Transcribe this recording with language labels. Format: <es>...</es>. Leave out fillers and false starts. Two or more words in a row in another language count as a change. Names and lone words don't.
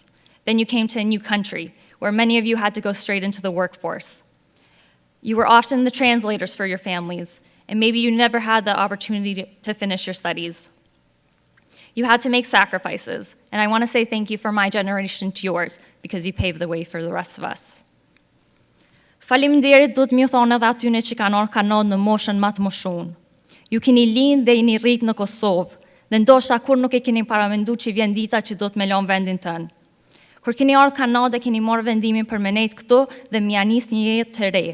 <en>Then you came to a new country, where many of you had to go straight into the workforce. You were often the translators for your families, and maybe you never had the opportunity to finish your studies. You had to make sacrifices, and I want to say thank you from my generation to yours, because you paved the way for the rest of us.</en> <sq>Faleminderit duhet m'ju thonë edhe atyne që kanë ardhur Kanadë në moshën më të moshuar. Ju keni lind dhe jeni rrit në Kosovë, dhe ndoshta kur nuk e keni paramenduar që vjen dita që do të më lën vendin tënë. Kur keni ardhur Kanadë, keni marrë vendimin për me nejtë këtu dhe m'ja nis një jetë të re.</sq>